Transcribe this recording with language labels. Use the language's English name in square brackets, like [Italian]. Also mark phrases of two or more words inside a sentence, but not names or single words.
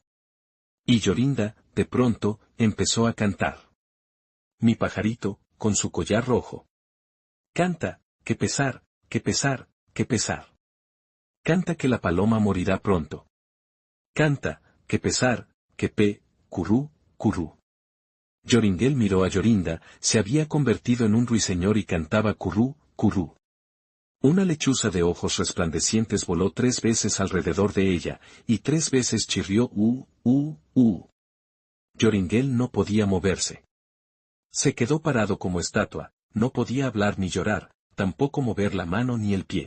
[Spanish] Y Jorinda, de pronto, empezó a cantar. Mi pajarito, con su collar rojo. Canta, qué pesar, qué pesar, qué pesar. Canta que la paloma morirá pronto. Canta, qué pesar, currú, currú. Joringel miró a Yorinda, se había convertido en un ruiseñor y cantaba currú, currú. Una lechuza de ojos resplandecientes voló 3 veces alrededor de ella, y 3 veces chirrió Joringel no podía moverse. Se quedó parado como estatua, no podía hablar ni llorar, tampoco mover la mano ni el pie.